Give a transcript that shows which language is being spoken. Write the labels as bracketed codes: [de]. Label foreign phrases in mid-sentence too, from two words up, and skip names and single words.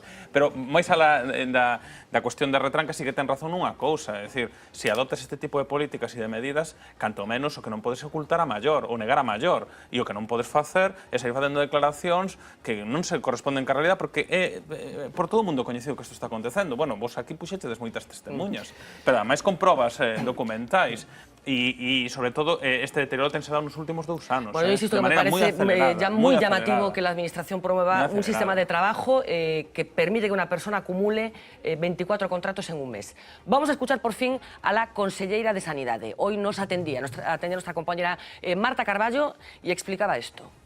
[gl] Pero máis alá da cuestión de retranca sí que ten razón nunha cousa, é dicir, se adoptas este tipo de políticas e de medidas, canto menos o que non podes ocultar a maior ou negar a maior, e o que non podes facer é sair facendo declaracións que non se corresponden ca realidad porque por todo o mundo coñecido que isto está acontecendo. Bueno, vos aquí puxetedes moitas testemunhas, pero ademais con probas documentais e, sobre todo, este deterioro tense dado nos últimos 2 anos. [es] Bueno, yo insisto que me parece ya muy llamativo que la Administración promueva un sistema de trabajo que permite que una persona acumule 24 contratos en un mes. Vamos a escuchar por fin a la conselleira de Sanidade. Hoy nos atendía nuestra compañera Marta Carballo y explicaba esto.